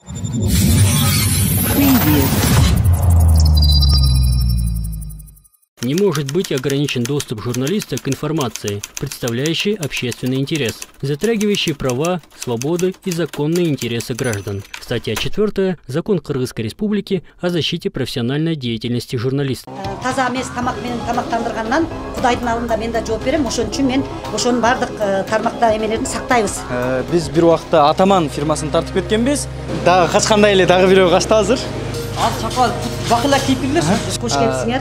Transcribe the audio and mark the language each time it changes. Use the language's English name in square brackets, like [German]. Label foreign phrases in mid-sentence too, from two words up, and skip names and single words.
[Russian] Не может быть ограничен доступ журналиста к информации, представляющей общественный интерес, затрагивающей права, свободы и законные интересы граждан. Статья 4. Закон Кыргызской Республики о защите профессиональной деятельности журналистов. [Kyrgyz] Таза эмес тамак менен тамактандыргандан Кудайдын алдында мен да жооп берем. Ошон үчүн мен ошонун бардык тармакта эмелерин сактайбыз. Биз бир убакта Атаман фирмасын тартып кеткенбиз. Дагы качкандай эле дагы бирөө качты азыр. Ал чакал бакыла кийип келесиз. Кош келипсиңер.